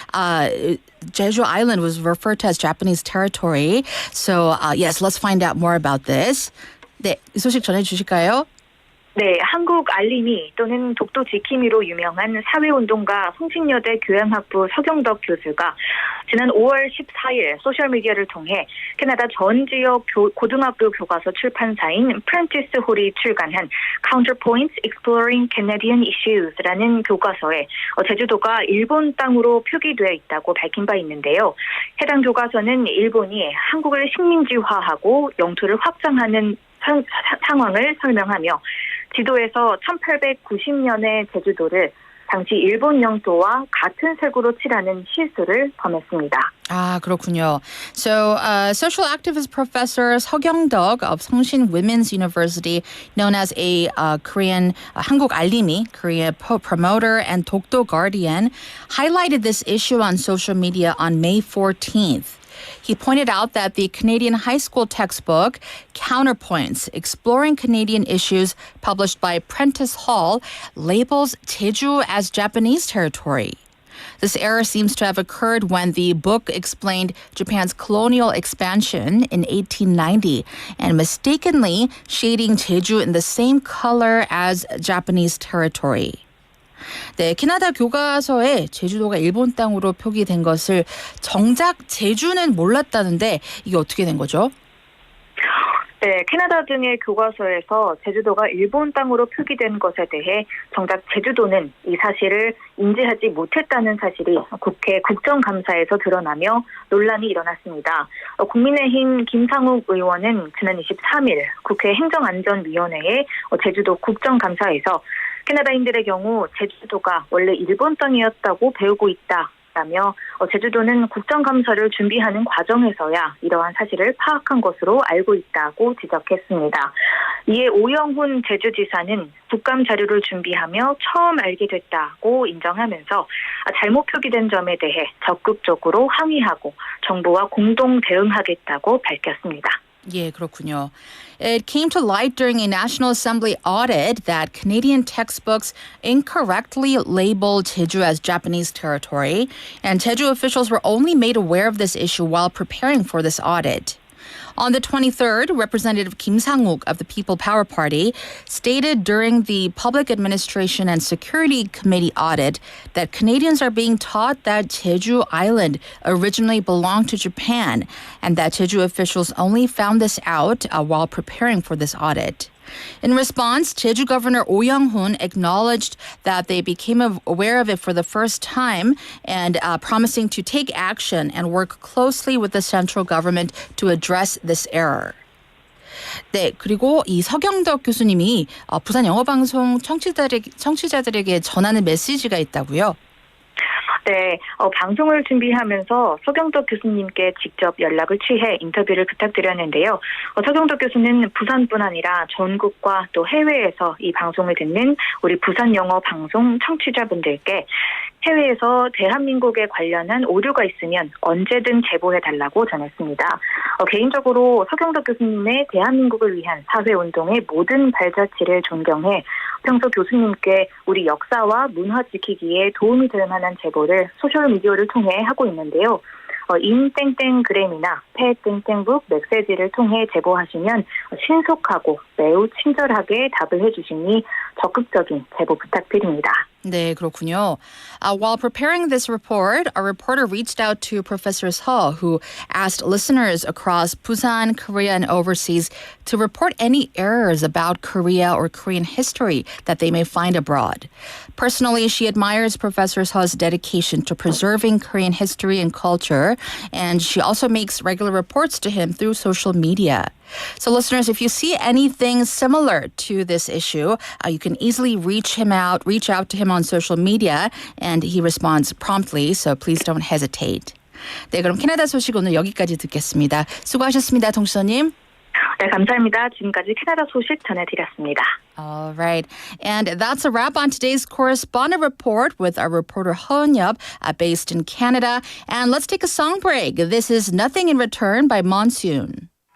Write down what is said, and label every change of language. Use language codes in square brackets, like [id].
[en] Jeju Island was referred to as Japanese territory. So, let's find out more about this. [ko] 네, 이 소식 전해주실까요? 네, 한국 알림이 또는 독도 지킴이로 유명한 사회운동가 성신여대 교양학부 서경덕 교수가 지난 5월 14일 소셜미디어를 통해 캐나다 전 지역 고등학교 교과서 출판사인 프랜티스 홀이 출간한 Counterpoints Exploring Canadian Issues라는 교과서에 제주도가 일본 땅으로 표기되어 있다고 밝힌 바 있는데요. 해당 교과서는 일본이 한국을 식민지화하고 영토를 확장하는 상황을 설명하며 지도에서 1890년의 제주도를 당시 일본 영토와 같은 색으로 칠하는 실수를 범했습니다. 아, 그렇군요. [en] So, social activist professor 서경덕 of Seongshin Women's University, known as a Korean [ko] 한국 알림이, [en] Korea promoter and 독도 guardian, highlighted this issue on social media on May 14th. He pointed out that the Canadian high school textbook, Counterpoints, Exploring Canadian Issues, published by Prentice Hall, labels Jeju as Japanese territory. This error seems to have occurred when the book explained Japan's colonial expansion in 1890 and mistakenly shading Jeju in the same color as Japanese territory. [ko] 네, 캐나다 교과서에 제주도가 일본 땅으로 표기된 것을 정작 제주는 몰랐다는데 이게 어떻게 된 거죠? 네, 캐나다 등의 교과서에서 제주도가 일본 땅으로 표기된 것에 대해 정작 제주도는 이 사실을 인지하지 못했다는 사실이 국회 국정감사에서 드러나며 논란이 일어났습니다. 국민의힘 김상욱 의원은 지난 23일 국회 행정안전위원회에 제주도 국정감사에서 캐나다인들의 경우 제주도가 원래 일본 땅이었다고 배우고 있다라며 제주도는 국정감사를 준비하는 과정에서야 이러한 사실을 파악한 것으로 알고 있다고 지적했습니다. 이에 오영훈 제주지사는 국감 자료를 준비하며 처음 알게 됐다고 인정하면서 잘못 표기된 점에 대해 적극적으로 항의하고 정부와 공동 대응하겠다고 밝혔습니다. 예, 그렇군요. [en] It came to light during a National Assembly audit that Canadian textbooks incorrectly labeled Jeju as Japanese territory, and Jeju officials were only made aware of this issue while preparing for this audit. On the 23rd, Representative Kim Sang-uk of the People Power Party stated during the Public Administration and Security Committee audit that Canadians are being taught that Jeju Island originally belonged to Japan and that Jeju officials only found this out while preparing for this audit. In response, Jeju Governor Oh Young-hoon acknowledged that they became aware of it for the first time and promising to take action and work closely with the central government to address this error. [ko] 네, 그리고 이 서경덕 교수님이 부산 영어방송 청취자들에게 전하는 메시지가 있다고요? 네, 방송을 준비하면서 서경덕 교수님께 직접 연락을 취해 인터뷰를 부탁드렸는데요. 서경덕 교수는 부산뿐 아니라 전국과 또 해외에서 이 방송을 듣는 우리 부산 영어 방송 청취자분들께 해외에서 대한민국에 관련한 오류가 있으면 언제든 제보해달라고 전했습니다. 개인적으로 서경덕 교수님의 대한민국을 위한 사회운동의 모든 발자취를 존경해 평소 교수님께 우리 역사와 문화 지키기에 도움이 될 만한 제보를 소셜미디어를 통해 하고 있는데요. 인땡땡그램이나 패땡땡북 메시지를 통해 제보하시면 신속하고 매우 친절하게 답을 해주시니 적극적인 제보 부탁드립니다. 네, 그렇군요. [en] While preparing this report, our reporter reached out to Professor Seo, who asked listeners across Busan, Korea, and overseas to report any errors about Korea or Korean history that they may find abroad. Personally, she admires Professor Seo's dedication to preserving Korean history and culture, and she also makes regular reports to him through social media. So listeners, if you see anything similar to this issue, you can easily reach out to him on social media, and he responds promptly, so please don't hesitate. [ko] 네, 그럼 캐나다 소식 오늘 여기까지 듣겠습니다. 수고하셨습니다, 동수님. 네, 감사합니다. 지금까지 캐나다 소식 전해드렸습니다. [en] All right. And that's a wrap on today's correspondent report with our reporter Hyun-yup, based in Canada. And let's take a song break. This is Nothing in Return by Monsoon.